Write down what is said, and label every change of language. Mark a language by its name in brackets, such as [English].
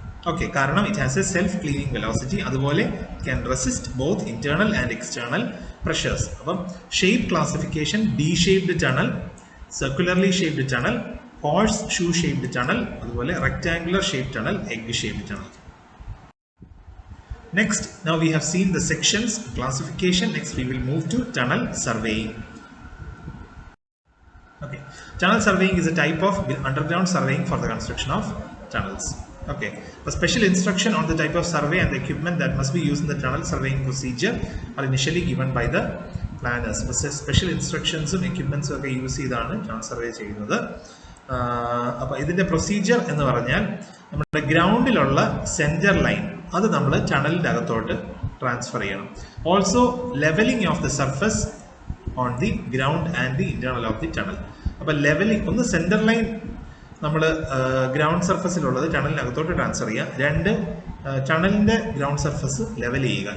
[Malayalam] Okay, കാരണം [English] it has a self cleaning velocity, [Malayalam] അതുപോലെ [English] Can resist both internal and external pressures. [Malayalam] അപ്പം shape classification: D shaped tunnel, circularly shaped tunnel, horse shoe shaped tunnel, അതുപോലെ rectangular shaped tunnel, egg shaped tunnel. [English] Next, now we have seen the sections classification. Next we will move to tunnel surveying. Okay, tunnel surveying is a type of underground surveying for the construction of tunnels. Okay, a special instruction on the type of survey and the equipment that must be used in the tunnel surveying procedure are initially given by the planners. Special instructions and equipments [Malayalam] ഒക്കെ use ചെയ്താണ് tunnel survey ചെയ്യുന്നത്. അപ്പോൾ ഇതിന്റെ procedure എന്ന് പറഞ്ഞാൽ നമ്മുടെ ഗ്രൗണ്ടിലുള്ള centre line അത് നമ്മൾ ടണലിന്റെ അകത്തോട്ട് ട്രാൻസ്ഫർ ചെയ്യണം. [English] Also levelling of the surface on the ground and the internal of the tunnel. [Malayalam] അപ്പോൾ ലെവലിംഗ്, ഒന്ന് സെന്റർ ലൈൻ നമ്മൾ ഗ്രൗണ്ട് സർഫസിലുള്ളത് ടണലിനകത്തോട്ട് ട്രാൻസ്ഫർ ചെയ്യുക, രണ്ട് ടണലിന്റെ ഗ്രൗണ്ട് സർഫസ് ലെവൽ ചെയ്യുക.